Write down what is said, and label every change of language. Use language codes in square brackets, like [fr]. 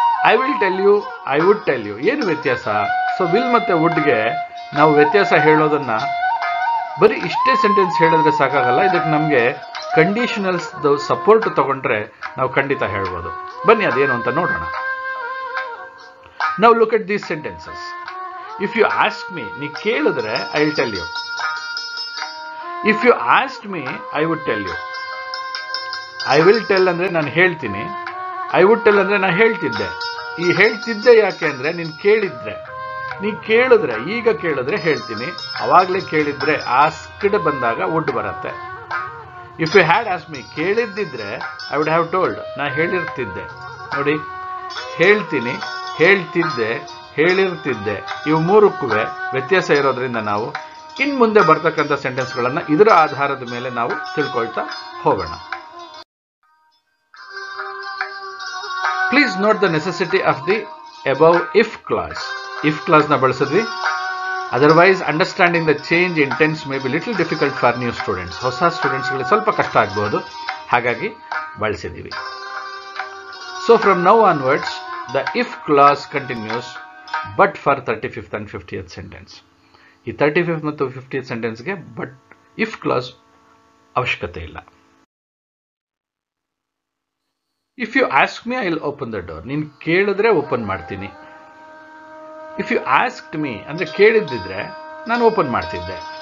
[en] I will tell you, I would tell you. [kn] ಏನು ವ್ಯತ್ಯಾಸ? So will ಮತ್ತು ವುಡ್ಗೆ ನಾವು ವ್ಯತ್ಯಾಸ ಹೇಳೋದನ್ನ ಬರೀ ಇಷ್ಟೇ ಸೆಂಟೆನ್ಸ್ ಹೇಳಿದ್ರೆ ಸಾಕಾಗಲ್ಲ. ಇದಕ್ಕೆ ನಮಗೆ ಕಂಡೀಷನಲ್ಸ್ ಸಪೋರ್ಟ್ ತಗೊಂಡ್ರೆ ನಾವು ಖಂಡಿತ ಹೇಳ್ಬೋದು. ಬನ್ನಿ ಅದೇನು ಅಂತ ನೋಡೋಣ. [en] Now look at these sentences. If you ask me, [kn] ನೀ ಕೇಳಿದ್ರೆ [en] I will tell you. If you asked me, I would tell you. I will tell [kn] ಅಂದ್ರೆ ನಾನು ಹೇಳ್ತೀನಿ, [en] I would tell [kn] ಅಂದ್ರೆ ನಾನು ಹೇಳ್ತಿದ್ದೆ. ಈ ಹೇಳ್ತಿದ್ದೆ ಯಾಕೆ ಅಂದ್ರೆ ನೀನು ಕೇಳಿದ್ರೆ, ನೀ ಕೇಳಿದ್ರೆ, ಈಗ ಕೇಳಿದ್ರೆ ಹೇಳ್ತೀನಿ, ಅವಾಗಲೇ ಕೇಳಿದ್ರೆ ಆಸ್ಕ್ಡ್ ಬಂದಾಗ ವುಡ್ ಬರುತ್ತೆ. [en] if you had ask me, [kn] ಕೇಳಿದ್ದಿದ್ರೆ [en] I would have told, [kn] ನಾ ಹೇಳಿರ್ತಿದ್ದೆ. ನೋಡಿ, ಹೇಳ್ತೀನಿ, ಹೇಳ್ತಿದ್ದೆ, ಹೇಳಿರ್ತಿದ್ದೆ, ಇವು 3ಕ್ಕೂ ವ್ಯತ್ಯಾಸ ಇರೋದ್ರಿಂದ ನಾವು ಇನ್ನು ಮುಂದೆ ಬರ್ತಕ್ಕಂಥ ಸೆಂಟೆನ್ಸ್ಗಳನ್ನು ಇದರ ಆಧಾರದ ಮೇಲೆ ನಾವು ತಿಳ್ಕೊಳ್ತಾ ಹೋಗೋಣ. [en] Please note the necessity of the above if clause. If clause [kn] na ಬಳಸಿದ್ವಿ. [en] Otherwise, understanding the change in tense may be little difficult for new students. [kn] ಹೊಸ ಸ್ಟೂಡೆಂಟ್ಸ್ಗಳಿಗೆ ಸ್ವಲ್ಪ ಕಷ್ಟ ಆಗಬಹುದು, ಹಾಗಾಗಿ ಬಳಸಿದ್ದೀವಿ. [en] So from now onwards, the if clause continues, but for 35th and 50th sentence. [kn] ಈ 35th ಮತ್ತು 50th ಸೆಂಟೆನ್ಸ್ಗೆ but if clause ಅವಶ್ಯಕತೆ ಇಲ್ಲ. [en] If you ask me I will open the door. [kn] ನೀನು ಕೇಳಿದ್ರೆ ಓಪನ್ ಮಾಡ್ತೀನಿ. [en] if you asked me [kn] ಅಂದರೆ ಕೇಳಿದ್ದಿದ್ರೆ ನಾನು open ಮಾಡ್ತಿದ್ದೆ.